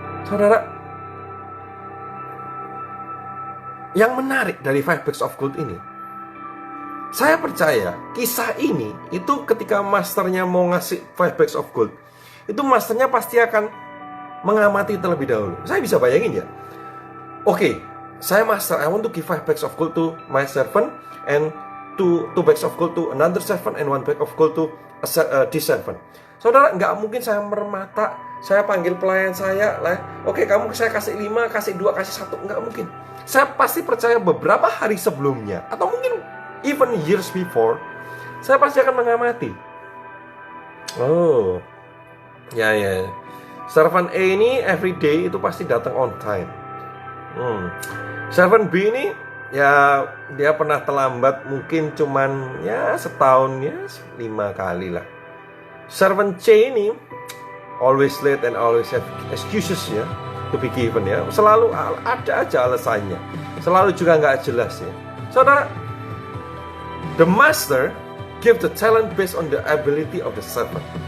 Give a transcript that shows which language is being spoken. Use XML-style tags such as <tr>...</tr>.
<id>Saudara, yang menarik dari 5 bags of gold ini, saya percaya kisah ini itu ketika masternya mau ngasih 5 bags of gold, itu masternya pasti akan mengamati terlebih dahulu. Saya bisa bayangin ya. Oke, saya master,</id> <en>I want to give 5 bags of gold to my servant, and 2 bags of gold to another servant, and 1 bag of gold to this servant.</en> <id>Saudara, nggak mungkin saya mermata, saya panggil pelayan saya lah, oke kamu saya kasih 5, kasih 2, kasih 1, nggak mungkin. Saya pasti percaya beberapa hari sebelumnya, atau mungkin</id> <en>even years before,</en> <id>saya pasti akan mengamati. Oh, ya. Servant A ini everyday itu pasti datang</id> <en>on time.</en> <id>Servant B ini ya dia pernah terlambat mungkin cuman ya setahun ya 5 kali lah.</id> <en>Servant C ini always late and always have excuses ya to be given ya.</en> <id>Selalu ada aja alasannya. Selalu juga nggak jelas ya.</id> <en>Saudara, the master give the talent based on the ability of the servant.</en>